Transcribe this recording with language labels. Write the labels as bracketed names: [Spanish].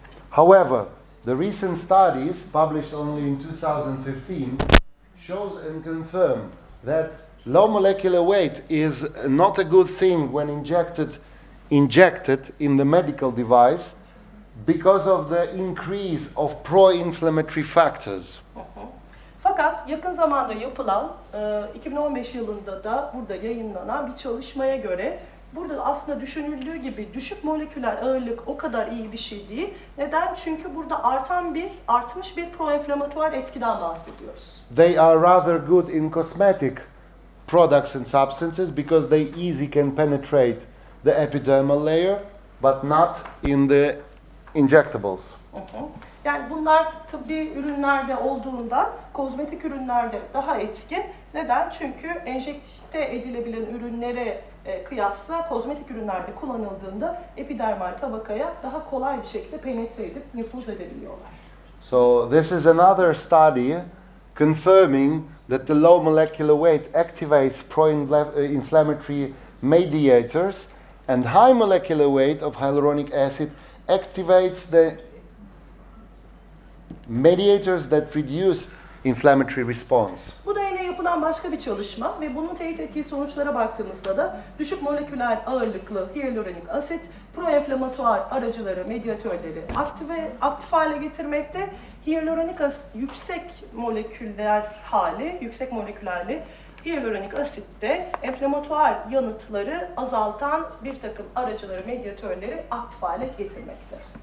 [English] However, the recent studies published only in 2015 shows and confirm that low molecular weight is not a good thing when injected in the medical device because of the increase of pro-inflammatory factors. [Turkish] Fakat yakın zamanda yapılan 2015 yılında da burada yayınlanan bir çalışmaya göre burada aslında düşünüldüğü gibi düşük moleküler ağırlık o kadar iyi bir şey değil. Neden? Çünkü burada artmış bir proinflamatuar etkiden bahsediyoruz. [English] They are rather good in cosmetic products and substances because they easily can penetrate the epidermal layer, but not in the injectables. [Turkish] Yani bunlar tıbbi ürünlerde olduğunda kozmetik ürünlerde daha etkin. Neden? Çünkü enjekte edilebilen ürünlere kıyasla kozmetik ürünlerde kullanıldığında epidermal tabakaya daha kolay bir şekilde penetre edip nüfuz edebiliyorlar. [English] So this is another study confirming that the low molecular weight activates pro-inflammatory mediators, and high molecular weight of hyaluronic acid activates the mediators that reduce inflammatory response. [Turkish] Bu da yine yapılan başka bir çalışma ve bunun teyit ettiği sonuçlara baktığımızda da düşük moleküler ağırlıklı hyaluronik asit proenflamatuar aracıları, medyatörleri aktif hale getirmekte. Hyaluronik asit yüksek moleküllerli hyaluronik asit de enflamatuar yanıtları azaltan bir takım aracıları, medyatörleri aktif hale getirmektedir.